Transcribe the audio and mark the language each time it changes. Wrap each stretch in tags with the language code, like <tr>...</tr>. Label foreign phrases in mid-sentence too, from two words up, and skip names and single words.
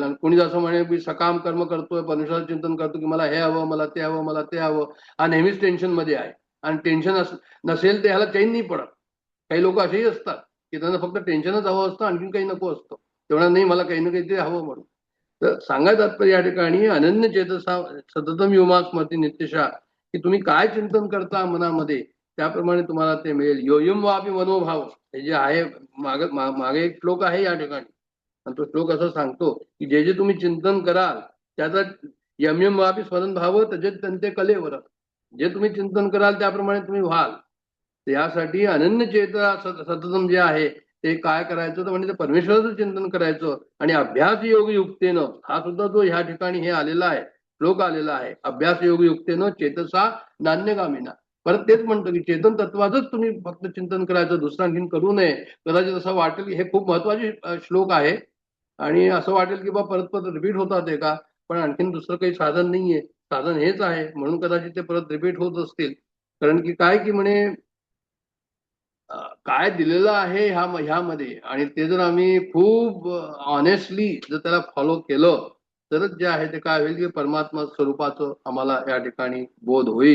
<mr>आणि कोणी जसं म्हणे की सकाम कर्म करतोय परमेश्वराचं चिंतन करतो की मला हे हवं मला ते हवं मला ते हवं हा नेहमीच टेन्शन मध्ये आहे. आणि टेन्शन नसेल तर ह्याला चैन नाही पडत. काही लोक असेही असतात की त्यांना फक्त टेन्शनच हवं असतं, आणखीन काही नको असतं. तेवढा नाही, मला काही ना काहीतरी हवं म्हणून. तर सांगायचं तात्पर्य या ठिकाणी</mr> <sa>अनन्य चेतसा सततम योमा स्मृती नित्यशा,</sa> <mr>की तुम्ही काय चिंतन करता मनामध्ये त्याप्रमाणे तुम्हाला ते मिळेल.</mr> <sa>योयम वापी मनोभाव,</sa> <mr>हे जे आहे मागे एक श्लोक आहे या ठिकाणी, आणि तो श्लोक असं सांगतो की जे जे तुम्ही चिंतन कराल त्याचा</mr> <sa>यम यम वापी स्मरण भाव तजेत</sa> <mr>त्यांचे कलेवर, जे तुम्ही चिंतन कराल त्याप्रमाणे तुम्ही व्हाल. यासाठी</mr> <sa>अनन्य चेता सततम</sa> <mr>जे आहे ते काय करायचं तर म्हणजे परमेश्वराचं चिंतन करायचं. आणि</mr> <sa>अभ्यास योग युक्तेनं,</sa> <mr>हा सुद्धा जो ह्या ठिकाणी हे आलेला आहे श्लोक आलेला आहे,</mr> <sa>अभ्यास योग युक्तेनं चेतसा नान्यगामिना.</sa> <mr>परत तेच म्हणतो की चेतन तत्वाचंच तुम्ही फक्त चिंतन करायचं, दुसरं आणखीन करू नये. कदाचित असं वाटेल की हे खूप महत्वाचे श्लोक आहे आणि असं वाटेल की बा परत परत रिपीट होतात ते का, पण आणखीन दुसरं काही साधन नाहीये, साधन हेच आहे. म्हणून कदाचित ते परत रिपीट होत असतील. कारण की काय की म्हणे काय दिलेलं आहे ह्यामध्ये, आणि ते जर आम्ही खूप ऑनेस्टली जर त्याला फॉलो केलं तरच जे आहे ते काय होईल की परमात्मा स्वरूपाचं आम्हाला या ठिकाणी बोध होईल.</mr>